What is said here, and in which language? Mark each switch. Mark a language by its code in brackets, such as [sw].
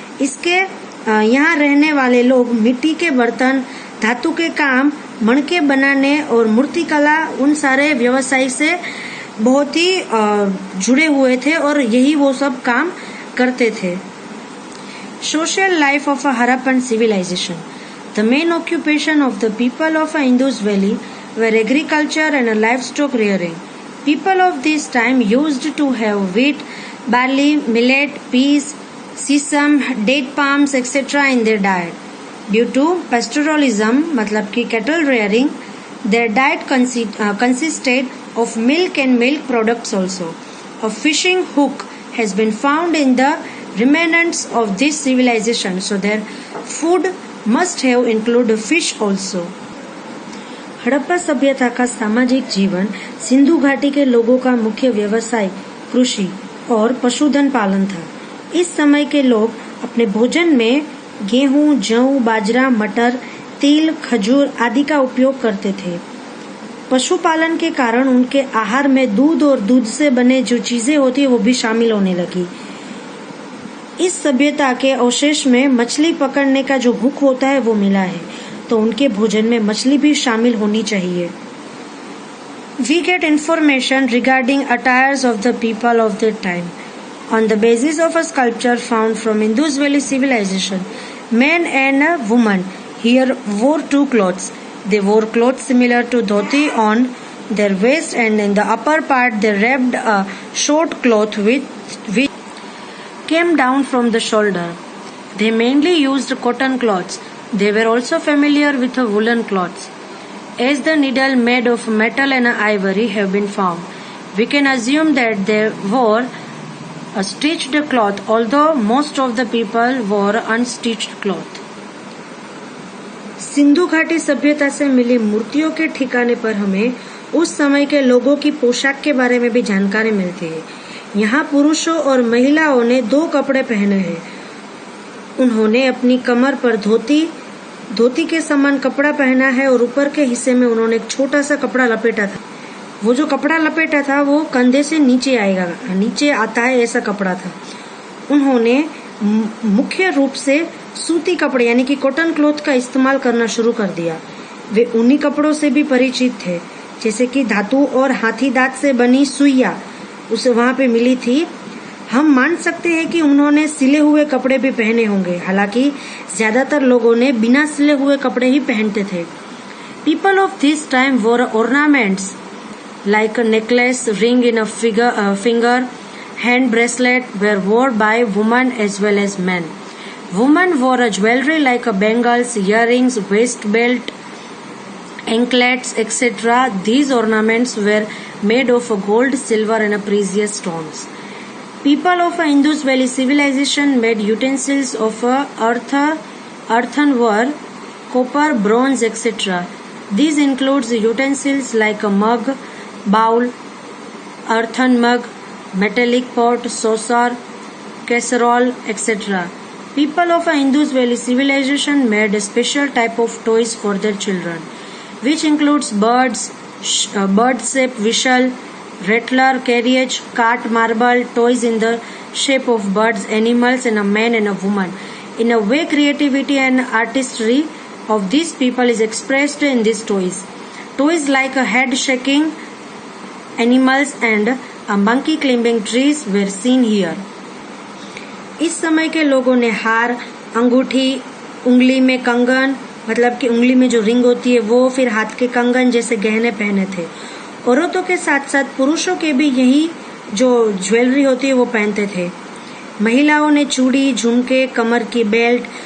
[hi] इसके यहाँ रहने वाले लोग मिट्टी के बर्तन, धातु के काम, मणके बनाने और मूर्तिकला, उन सारे व्यवसाय से बहुत ही जुड़े हुए थे और यही वो सब काम करते थे। [en] Social life of a Harappan civilization. The main occupation of the people of Indus Valley were agriculture and livestock rearing. People of this time used to have wheat, barley, millet, peas, sesame, date palms, etc. in their diet. Due to pastoralism, [hi] मतलब कि [en] cattle rearing, their diet consisted of milk and milk products also. A fishing hook has been found in the remnants of this civilization, so their food must have included fish also. [hi] Harappa सभ्यता का सामाजिक जीवन सिंधु घाटी के लोगों का मुख्य व्यवसाय कृषि और पशुधन पालन था। इस समय के लोग अपने भोजन में गेहूं, जौ, बाजरा, मटर, तिल, खजूर आदि का उपयोग करते थे। पशुपालन के कारण उनके आहार में दूध और दूध से बने जो चीजें होती है वो भी शामिल होने लगी। इस सभ्यता के अवशेष में मछली पकड़ने का जो हुक होता है वो मिला है, तो उनके भोजन में मछली भी शामिल होनी चाहिए। [en] We get information regarding attires of the people of that time on the basis of a sculpture found from Indus Valley civilization. Men and women here wore two clothes. They wore clothes similar to dhoti on their waist, and in the upper part they wrapped a short cloth which came down from the shoulder. They mainly used cotton cloths. They were also familiar with woolen cloths. As the needle made of metal and ivory have been found, we can assume that they wore a stitched cloth, although most of the people wore unstitched cloth. [hi] Sindhu घाटी सभ्यता से मिली मूर्तियों के ठिकाने पर हमें उस समय के लोगों की पोशाक के बारे में भी जानकारी मिलती है। यहाँ पुरुषों और महिलाओं ने दो कपड़े पहने हैं। उन्होंने अपनी कमर पर धोती के समान कपड़ा पहना है और ऊपर के हिस्से में उन्होंने एक छोटा सा कपड़ा लपेटा था। वो जो कपड़ा लपेटा था वो कंधे से नीचे आता है, ऐसा कपड़ा था। उन्होंने मुख्य रूप से सूती कपड़े यानी कि [en] cotton cloth [hi] का इस्तेमाल करना शुरू कर दिया। वे उन्हीं कपड़ों से भी परिचित थे, जैसे कि धातु और हाथी दांत से बनी सुइया उसे वहां पे मिली थी। हम मान सकते हैं कि उन्होंने सिले हुए कपड़े भी पहने होंगे, हालांकि ज्यादातर लोगों ने बिना सिले हुए कपड़े ही पहनते थे। [en] People of this time wore ornaments like a necklace, ring in a finger, hand bracelet were worn by women as well as men. Women wore a jewelry like a bangles, earrings, waist belt, anklets, etc. These ornaments were made of gold, silver and precious stones. People of Indus Valley civilization made utensils of earthenware, copper, bronze, etc. These includes utensils like a mug, bowl, earthen mug, metallic pot, saucer, casserole, etc. People of Indus Valley civilization made a special type of toys for their children, which includes bird-shaped whistle, rattler, carriage, cart, marble, toys in the shape of birds, animals, and a man and a woman. In a way, creativity and artistry of these people is expressed in these toys. Toys like a head-shaking animals and a monkey climbing trees were seen here. [hi] इस समय के लोगों ने हार, अंगूठी, उंगली में कंगन, मतलब कि उंगली में जो रिंग होती है वो, फिर हाथ के कंगन जैसे गहने पहने थे। औरतों के साथ साथ पुरुषों के भी यही जो ज्वेलरी होती है वो पहनते थे। महिलाओं ने चूड़ी, झुमके, कमर की बेल्ट,